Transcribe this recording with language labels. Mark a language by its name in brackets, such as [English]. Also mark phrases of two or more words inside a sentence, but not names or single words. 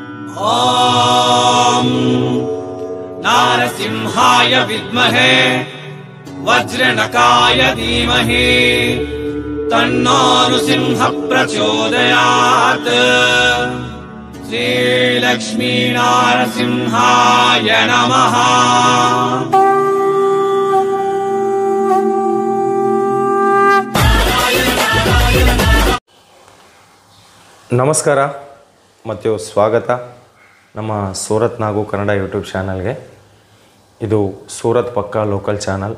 [Sanskrit] ॐ नारसिंहाय विद्महे वज्रनकाय धीमहि तन्नो नृसिंह प्रचोदयात्। श्रीलक्ष्मी नारसिंहाय नमः। [Kannada] ನಮಸ್ಕಾರ ಮತ್ತು ಸ್ವಾಗತ ನಮ್ಮ ಸೂರತ್ ನಾಗು ಕನ್ನಡ ಯೂಟ್ಯೂಬ್ ಚಾನಲ್ಗೆ. ಇದು ಸೂರತ್ ಪಕ್ಕಾ ಲೋಕಲ್ ಚಾನಲ್.